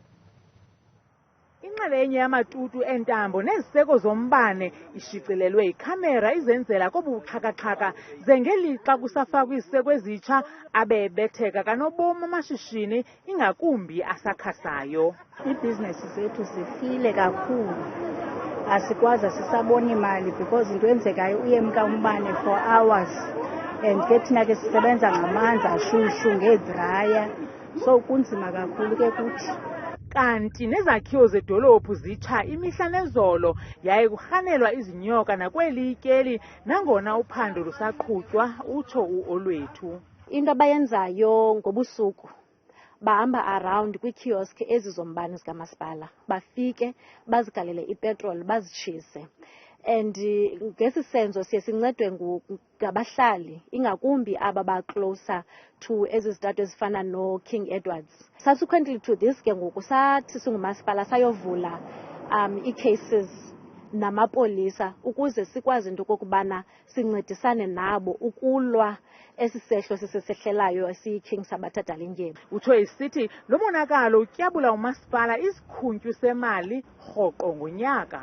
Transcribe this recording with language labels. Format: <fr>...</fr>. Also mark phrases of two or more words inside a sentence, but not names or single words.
<xh>Inxalenye yamatutu entambo neziseko zombane ishicilelwe ikhamera izenzela kobuxhakaxhaka zengelixa kusafakwa iziseko ezitsha abebetheka kanobom amashishini ingakumbi asakhasayo. Ibhizinesi zethu zifile kakhulu, asikwazi sisabona imali because into enzekayo uyemka umbane</xh> <en>for hours</en> <xh>and ke thina ke sisebenza ngamanzi ashushu ngedraya, so kunzima kakhulu ke kuthi. Kanti nezakhiwo zedolophu zitsha imihla nezolo, yaye kurhanelwa izinyoka nakweli ityeli nangona uphando lusaqhutywa, utsho u-Olwethu. Into abayenzayo ngobusuku bahamba around kwii-kiosk ezi zombane zikamasipala, bafike bazigalele ipetroli bazitshise. And ngesi senzo siye sincedwe ngabahlali, ingakumbi aba ba-closer to ezi zitatu ezifana no-King Edwards.</xh> <en>Subsequently to this,</en> <xh>ke ngoku sathi singumasipala sayovula ii-cases namapolisa ukuze sikwazi into okokubana sincedisane nabo ukulwa esi sehlo sisesehlelayo esiyi-King Sabatha Dalindyebo. Utsho isithi lo monakalo utyabula umasipala isikhuntyu semali rhoqo ngonyaka.</xh>